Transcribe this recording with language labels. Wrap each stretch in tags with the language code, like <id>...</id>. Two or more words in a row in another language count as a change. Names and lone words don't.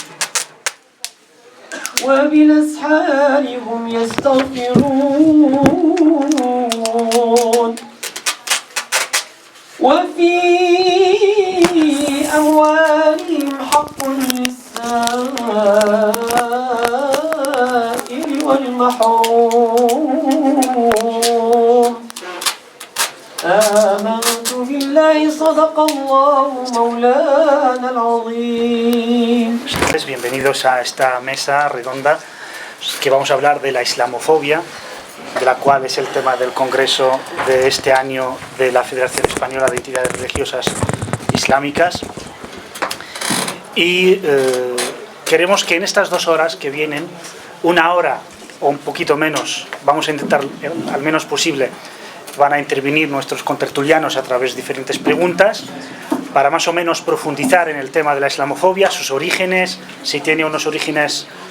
<ar>وبالأسحار هم يستغفرون وفي أموالهم حق للسائل والمحروم آمنت بالله صدق الله مولانا العظيم.</ar> <es>Bienvenidos a esta mesa redonda que vamos a hablar de la islamofobia, de la cual es el tema del congreso de este año de la Federación Española de Entidades Religiosas Islámicas. Y queremos que en estas 2 horas que vienen, 1 hora o un poquito menos, vamos a intentar al menos posible, van a intervenir nuestros contertulianos a través de diferentes preguntas para más o menos profundizar en el tema de la islamofobia, sus orígenes, si tiene unos orígenes</es>